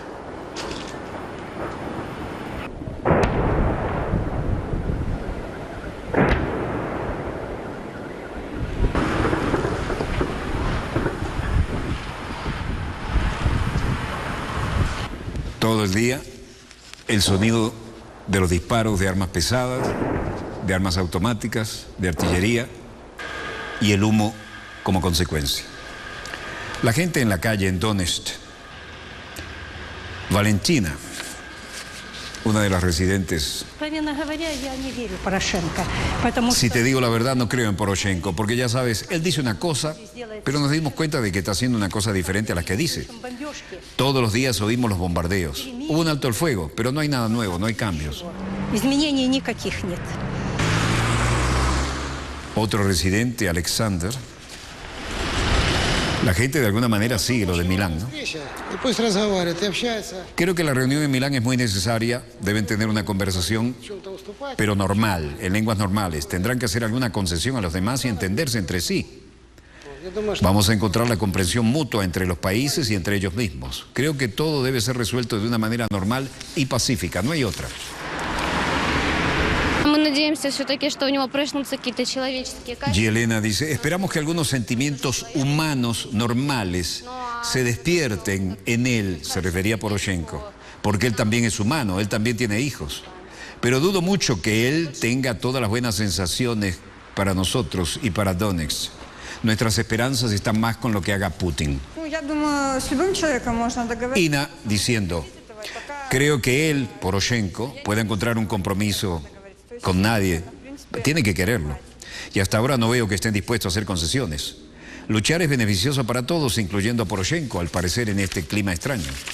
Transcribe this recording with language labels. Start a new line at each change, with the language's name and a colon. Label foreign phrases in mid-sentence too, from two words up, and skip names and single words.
Spanish: Todo el día, el sonido de los disparos de armas pesadas, de armas automáticas, de artillería y el humo como consecuencia. La gente en la calle en Donetsk, Valentina, una de las residentes.
Russian: Откровенно говоря, я не верю Порошенко, потому
Spanish: Si
Russian: что
Spanish: te digo la verdad, no creo en Poroshenko, porque ya sabes, él dice una cosa, pero nos dimos cuenta de que está haciendo una cosa diferente a las que dice.
Russian: бомбежки,
Spanish: Todos los días oímos los bombardeos. Hubo un alto el fuego, pero no hay nada nuevo, no hay cambios.
Russian: изменений никаких нет.
Spanish: Otro residente, Alexander. La gente de alguna manera sigue lo de Milán, ¿no?
Russian: И пусть разговаривают и общаются.
Spanish: Creo que la reunión en Milán es muy necesaria, deben tener una conversación,
Russian: В чем-то уступать.
Spanish: pero normal, en lenguas normales. Tendrán que hacer alguna concesión a los demás y entenderse entre sí.
Russian: Я думаю, что
Spanish: Vamos a encontrar la comprensión mutua entre los países y entre ellos mismos. Creo que todo debe ser resuelto de una manera normal y pacífica, no hay otra.
Russian: Мы надеемся все-таки, что у него проснутся какие-то человеческие качества.
Spanish: Yelena dice, esperamos que algunos sentimientos humanos normales se despierten en él, se refería a Poroshenko, porque él también es humano, él también tiene hijos. Pero dudo mucho que él tenga todas las buenas sensaciones para nosotros y para Donetsk. Nuestras esperanzas están más con lo que haga Putin.
Russian: Ну, я думаю, с любым человеком можно договориться.
Spanish: Ina diciendo, creo que él, Poroshenko, puede encontrar un compromiso con nadie. Tiene que quererlo. Y hasta ahora no veo que estén dispuestos a hacer concesiones. Luchar es beneficioso para todos, incluyendo a Poroshenko, al parecer en este clima extraño.